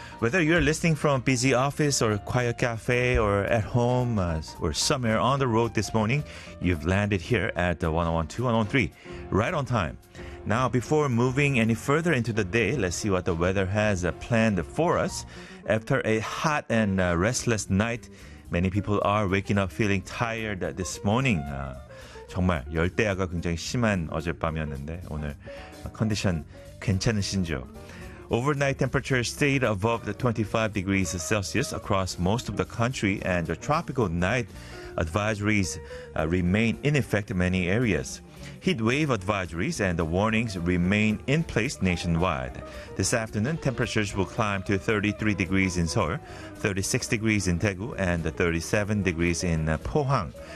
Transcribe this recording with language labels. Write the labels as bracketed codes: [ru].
[en] Whether you're listening from a busy office or a quiet cafe or at home or somewhere on the road this morning, you've landed here at 101.2 and 103, right on time. Now, before moving any further into the day, let's see what the weather has planned for us. After a hot and restless night, many people are waking up feeling tired this morning. [ko] 정말 열대야가 굉장히 심한 어젯밤이었는데 오늘 컨디션 괜찮으신지요? [en] Overnight temperatures stayed above the 25 degrees Celsius across most of the country, and the tropical night advisories remain in effect in many areas. Heat wave advisories and the warnings remain in place nationwide. This afternoon, temperatures will climb to 33 degrees in Seoul, 36 degrees in Daegu, and 37 degrees in Pohang.